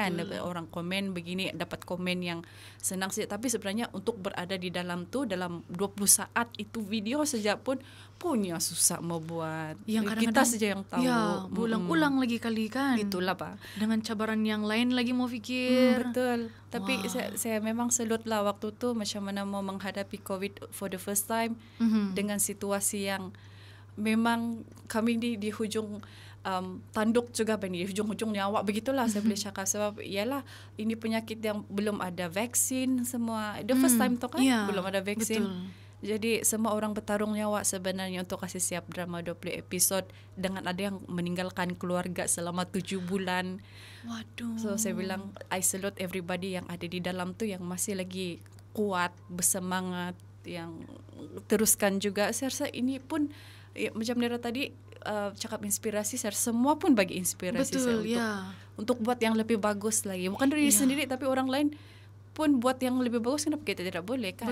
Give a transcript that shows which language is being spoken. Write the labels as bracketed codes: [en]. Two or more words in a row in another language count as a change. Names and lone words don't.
[ms] Kan, orang komen begini, dapat komen yang senang saja, tapi sebenarnya untuk berada di dalam tu dalam 20 saat itu video saja pun punya susah mau buat. Yang kita saja yang tahu. Ya, ulang-ulang lagi kali kan. Itulah Pak. Dengan cabaran yang lain lagi mau fikir. Betul. Tapi saya memang salut lah waktu tu macam mana mau menghadapi COVID [en] for the first time [ms] dengan situasi yang memang kami di hujung tanduk juga di hujung-hujung nyawa begitulah saya boleh cakap. Sebab ialah ini penyakit yang belum ada vaksin semua. [en] The first time [ms] tu kan belum ada vaksin. Betul. Jadi semua orang bertarung nyawa sebenarnya untuk kasih siap drama 20 episod dengan ada yang meninggalkan keluarga selama 7 bulan. Waduh. So saya bilang [en] I salute everybody [ms] yang ada di dalam tu yang masih lagi kuat, bersemangat, yang teruskan juga. Saya rasa ini pun macam Nera tadi cakap inspirasi, saya rasa semua pun bagi inspirasi. Betul, saya untuk buat yang lebih bagus lagi. Bukan diri sendiri tapi orang lain pun buat yang lebih bagus, kenapa kita tidak boleh kan?